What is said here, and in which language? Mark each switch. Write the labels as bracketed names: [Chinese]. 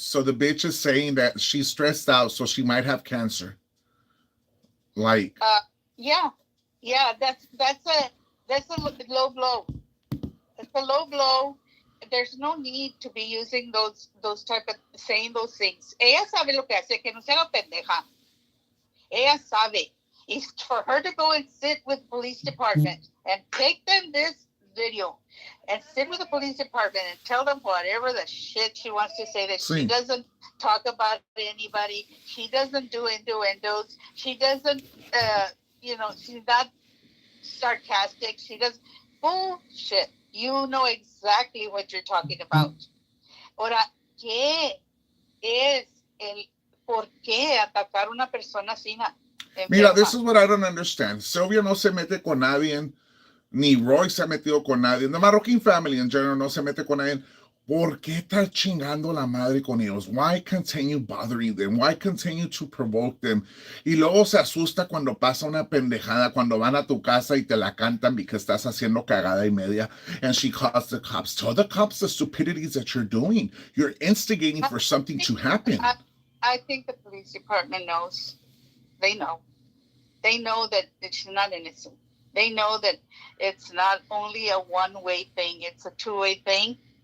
[English] So the bitch is saying that she's stressed out, so she might have cancer. Like, yeah, that's a low blow. It's a low blow. There's no need to be using those type of saying those things. [Spanish] Ella sabe lo que hace, que no se haga pendeja. Ella sabe. [English] It's for her to go and sit with police department and take them this video and sit with the police department and tell them whatever the shit she wants to say, that she doesn't talk about anybody, she doesn't do innuendos, she doesn't she's not sarcastic, she does bullshit. You know exactly what you're talking about. [Spanish] Ahora, ¿qué es por qué atacar a una persona así? Mira, [English] this is what I don't understand. [Spanish] Sylvia no se mete con nadie, ni Roy se ha metido con nadie. [English] The Marroquin family in general [Spanish] no se mete con nadie. ¿Por qué estar chingando la madre con ellos? [English] Why continue bothering them? Why continue to provoke them? [Spanish] Y luego se asusta cuando pasa una pendejada, cuando van a tu casa y te la cantan [English] because [Spanish] estás haciendo cagada y media, [English] and she calls the cops. Tell the cops the stupidities that you're doing. You're instigating for something to happen. I think the police department knows. They know. They know that she's not innocent. They know that it's not only a one-way thing, it's a two-way thing.